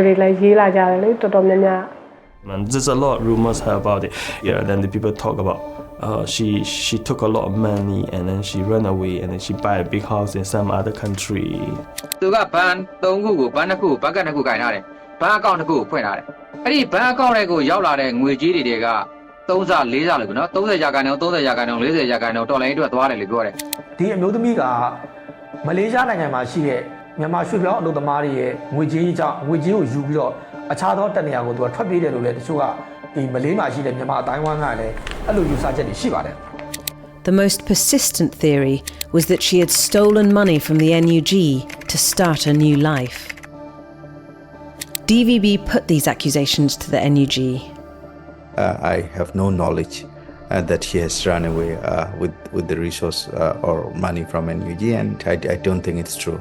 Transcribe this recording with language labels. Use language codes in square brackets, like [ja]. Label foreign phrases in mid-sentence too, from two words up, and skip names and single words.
[en] And there's a lot of rumours about it. Yeah, then the people talk about she took a lot of money and then she ran away and then she bought a big house in some other country. [my] သူကဘန်3ခုကိုဘန်2ခုဘန်က2ခုကင်ထားတယ်ဘန်အကောင့်2ခုကိုဖွင့်ထားတယ်အဲ့ဒီဘန်အကောင့်တွေကိုရောက်လာတဲ့ငွေကြီးတွေက3ဆ4ဆလို့နော်30ရာခိုင်နှုန်း30ရာခိုင်နှုန်း40ရာခိုင်နှုန်းတော်လိုင်းအတွက်သွားတယ်လို့ပြောတယ် ဒီအမျိုးသမီးကမလေးရှားနိုင်ငံမှာရှိတဲ့မြန်မာရွှေပြောင်းအလုပ်သမားတွေရဲ့ငွေကြေးကြောင့်ငွေကြေးကိုယူပြီးတော့အခြားသောတနေရာကိုသူကထွက်ပြေးတယ်လို့လည်းတချို့ကဒီမလေးမှာရှိတဲ့မြန်မာအတိုင်းဝိုင်းကလည်းအဲ့လိုယူဆချက်တွေရှိပါတယ် [en] The most persistent theory was that she had stolen money from the NUG to start a new life. DVB put these accusations to the NUG. I have no knowledge that she has run away with the resource or money from NUG, and I don't think it's true.